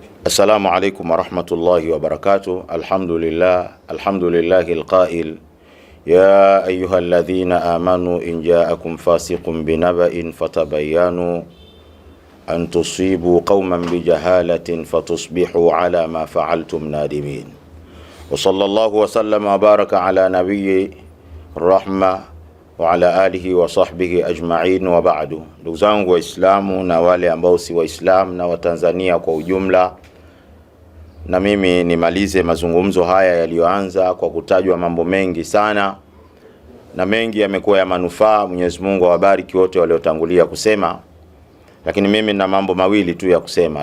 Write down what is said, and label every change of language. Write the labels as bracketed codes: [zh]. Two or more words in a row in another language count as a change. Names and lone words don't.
[ar] السلام عليكم ورحمة الله وبركاته. الحمد لله القائل يا أيها الذين آمنوا إن جاءكم فاسق بنبإ فتبينوا أن تصيبوا قوما بجهالة فتصبحوا على ما فعلتم نادمين. وصلى الله وسلم وبارك على نبي الرحمة وعلى آله وصحبه أجمعين وبعد. [sw] Ndugu zangu Waislamu na wale ambao si Waislamu na Watanzania kwa ujumla, na mimi nimalize mazungumzo haya yaliyoanza kwa kutajwa mambo mengi sana, na mengi yamekuwa ya manufaa. Mwenyezi Mungu awabariki wote waliotangulia kusema, lakini mimi nina mambo mawili tu ya kusema.